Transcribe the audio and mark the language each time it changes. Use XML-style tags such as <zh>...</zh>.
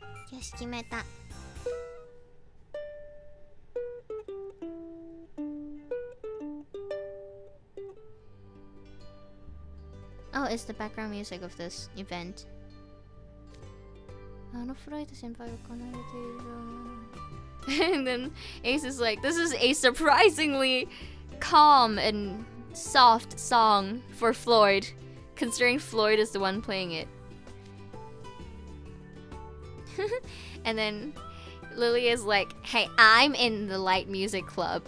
<ja>Yoし、決めた。</ja> <en>Oh, it's the background music of this event.</en> <ja>あのフライト先輩が奏でている。</ja> <en>And then Ace is like, this is a surprisingly calm and soft song for Floyd, considering Floyd is the one playing it. And then Lily is like, hey, I'm in the light music club.</en>